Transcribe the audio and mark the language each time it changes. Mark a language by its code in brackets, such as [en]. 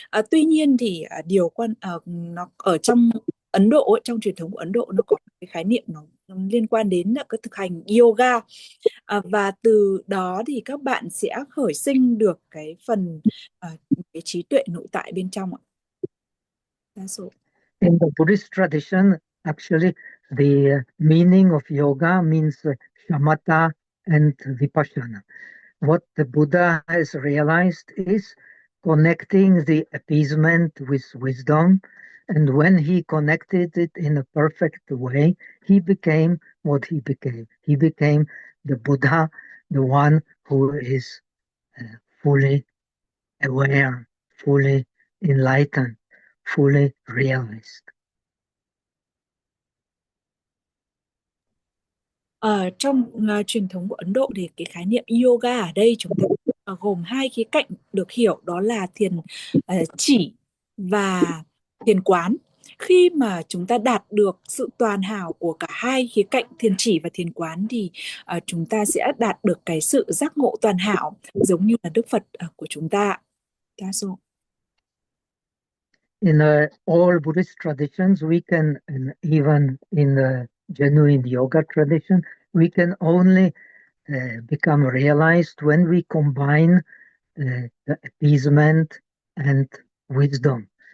[vi] Tuy nhiên thì nó ở trong Ấn Độ, trong truyền thống của Ấn Độ, nó có cái khái niệm nó liên quan đến cái thực hành yoga, và từ đó thì các bạn sẽ khởi sinh được cái phần cái trí tuệ nội tại bên trong ạ. [en] In the Buddhist tradition, actually, the meaning of yoga means Shamata and Vipassana. What the Buddha has realized is connecting the appeasement with wisdom. And when he connected it in a perfect way, he became what he became. He became the Buddha, the one who is fully aware, fully enlightened, fully realized. [vi] Trong truyền thống của Ấn Độ thì cái khái niệm yoga ở đây chúng ta gồm hai khía cạnh được hiểu, đó là thiền chỉ và thiền quán. Khi mà chúng ta đạt được sự toàn hảo của cả hai khía cạnh thiền chỉ và thiền quán thì chúng ta sẽ đạt được cái sự giác ngộ toàn hảo, giống như là Đức Phật của chúng ta. [en] In all Buddhist traditions, we can, and even in the genuine yoga tradition, we can only become realized when we combine the appeasement and wisdom.